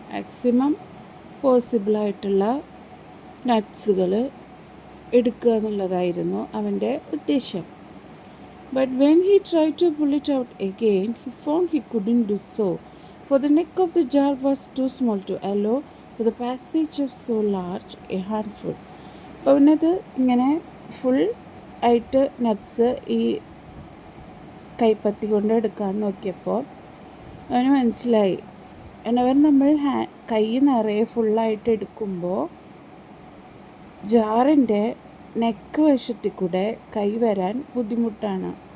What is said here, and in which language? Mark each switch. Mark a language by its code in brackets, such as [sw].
[ml] Maximum പോസിബിളായിട്ടുള്ള നട്ട്സുകൾ എടുക്കുക എന്നുള്ളതായിരുന്നു അവൻ്റെ ഉദ്ദേശം. [en] But when he tried to pull it out again, he found he couldn't do so, for the neck of the jar was too small to allow for the passage of so large a handful. [ml] അപ്പോൾ അവനത് ഇങ്ങനെ full ആയിട്ട് nuts ഈ കൈപ്പത്തി കൊണ്ട് എടുക്കാൻ നോക്കിയപ്പോൾ അവന് മനസ്സിലായി, അവൻ നമ്മൾ കൈ നിറയെ ഫുള്ളായിട്ട് എടുക്കുമ്പോൾ ജാറിൻ്റെ നെക്ക് വശത്തിൽ കൂടെ കൈ വരാൻ ബുദ്ധിമുട്ടാണ്.